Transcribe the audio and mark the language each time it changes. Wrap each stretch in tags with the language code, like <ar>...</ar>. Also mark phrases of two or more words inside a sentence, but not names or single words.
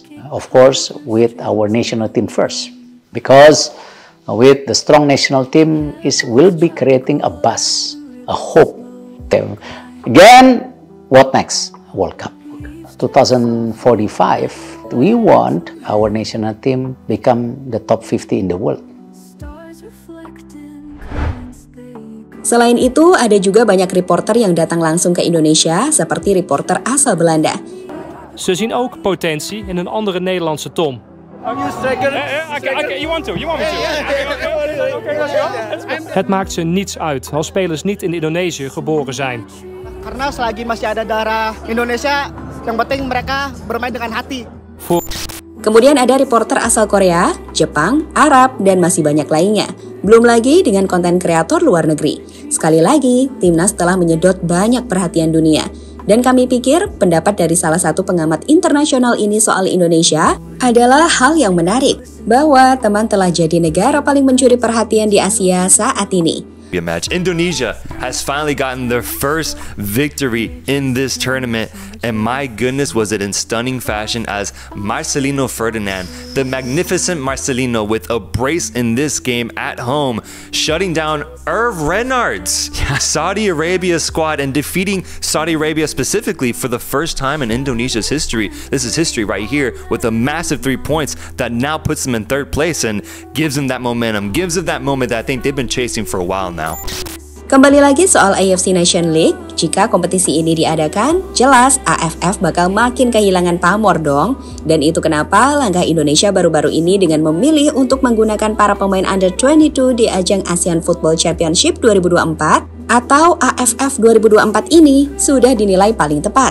<en>Of course, with our national team first, because with the strong national team will be creating a buzz, a hope. Again, what next? World Cup. 2045, we want our national team become the top 50 in the world.</en> <id>Selain itu, ada juga banyak reporter yang datang langsung ke Indonesia, seperti reporter asal Belanda.</id> <nl>Ze zien ook potentie in een andere Nederlandse Tom. Het maakt ze niets uit als spelers niet in Indonesië geboren zijn.</nl> <id>Karena selagi masih ada darah Indonesia, yang penting mereka bermain dengan hati. Kemudian ada reporter asal Korea, Jepang, Arab, dan masih banyak lainnya. Belum lagi dengan konten kreator luar negeri. Sekali lagi, timnas telah menyedot banyak perhatian dunia. Dan kami pikir pendapat dari salah satu pengamat internasional ini soal Indonesia adalah hal yang menarik, bahwa teman telah jadi negara paling mencuri perhatian di Asia saat ini.</id> <en>Match. Indonesia has finally gotten their first victory in this tournament, and my goodness was it in stunning fashion as Marcelino Ferdinand, the magnificent Marcelino with a brace in this game at home, shutting down Hervé Renard's Saudi Arabia squad and defeating Saudi Arabia specifically for the first time in Indonesia's history. This is history right here with a massive 3 points that now puts them in third place and gives them that momentum, gives them that moment that I think they've been chasing for a while now.</en> <id>Kembali lagi soal AFC Nation League, jika kompetisi ini diadakan, jelas AFF bakal makin kehilangan pamor dong. Dan itu kenapa langkah Indonesia baru-baru ini dengan memilih untuk menggunakan para pemain Under 22 di ajang ASEAN Football Championship 2024 atau AFF 2024 ini sudah dinilai paling tepat.</id>